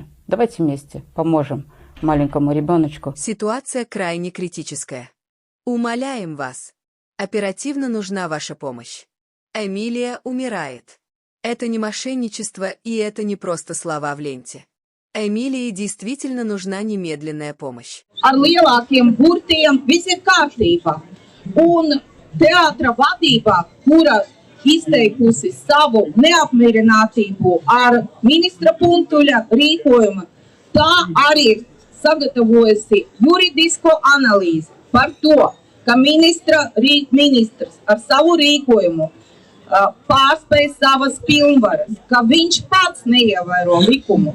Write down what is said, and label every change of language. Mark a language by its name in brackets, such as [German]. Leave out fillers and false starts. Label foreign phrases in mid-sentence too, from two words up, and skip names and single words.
[Russian] Давайте вместе поможем маленькому ребеночку. Ситуация крайне критическая. Умоляем вас. Оперативно нужна ваша помощь. Эмилия умирает. Это не мошенничество, и это не просто слова в ленте. Эмилии действительно нужна немедленная помощь. [Latvian] Ar lielākiem burtiem viss ir kārtībā. Un teātra vadībā, kura izteikusi savu neapmierinātību ar ministra Puntuļa rīkojumu, tā arī sagatavojusi juridisko analīzi par to, ka ministrs ar savu rīkojumu pārspēj savas pilnvaras, ka viņš pats neievēro likumu.